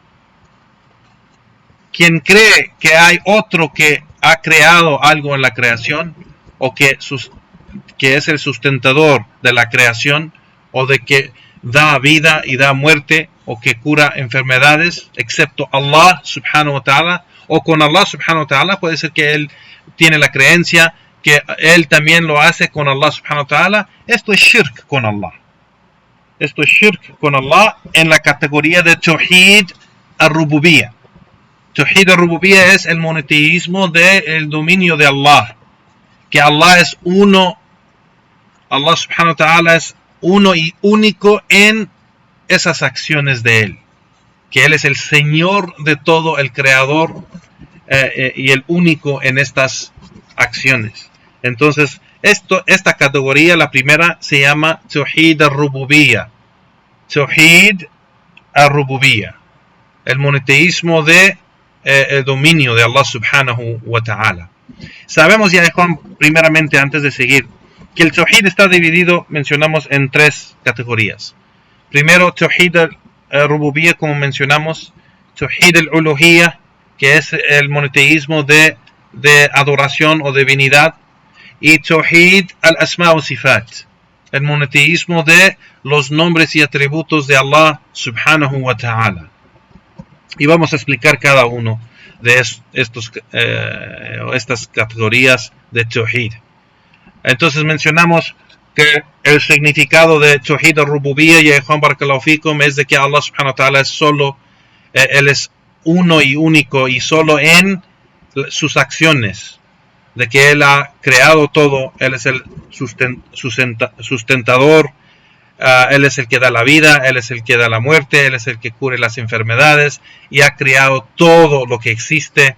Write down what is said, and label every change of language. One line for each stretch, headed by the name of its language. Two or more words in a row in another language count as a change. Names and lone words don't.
Spanish: Quien cree que hay otro que ha creado algo en la creación, o que es el sustentador de la creación, o de que da vida y da muerte, o que cura enfermedades, excepto Allah
Arabic: سبحانه وتعالى,
Spanish: o con Allah
Arabic: سبحانه وتعالى,
Spanish: puede ser que él tiene la creencia que él también lo hace con Allah
Arabic: سبحانه وتعالى.
Spanish: Esto es shirk con Allah. Esto es shirk con Allah en la categoría de
Arabic: توحيد الربوبية. توحيد الربوبية
Spanish: es el monoteísmo del dominio de Allah. Que Allah es uno, Allah
Arabic: سبحانه وتعالى
Spanish: es uno y único en esas acciones de Él. Que Él es el Señor de todo, el Creador y el único en estas acciones. Entonces, esta categoría, la primera, se llama
Arabic: توحيد الربوبية. توحيد الربوبية.
Spanish: El monoteísmo de el dominio de Allah
Arabic: سبحانه وتعالى.
Spanish: Sabemos ya, Juan, primeramente, antes de seguir, que el Tawhid está dividido, mencionamos, en tres categorías. Primero,
Arabic: توحيد الربوبية,
Spanish: como mencionamos.
Arabic: توحيد الألوهية,
Spanish: que es el monoteísmo de adoración o divinidad. Y
Arabic: توحيد الأسماء والصفات,
Spanish: el monoteísmo de los nombres y atributos de Allah
Arabic: سبحانه وتعالى.
Spanish: Y vamos a explicar cada uno de estas categorías de Tawhid. Entonces mencionamos que el significado de
Arabic: توحيد الربوبية,
Spanish: y Juan
Arabic: بارك الله فيكم,
Spanish: es de que Allah
Arabic: سبحانه وتعالى
Spanish: es solo, Él es uno y único y solo en sus acciones, de que Él ha creado todo. Él es el sustentador, Él es el que da la vida, Él es el que da la muerte, Él es el que cura las enfermedades y ha creado todo lo que existe.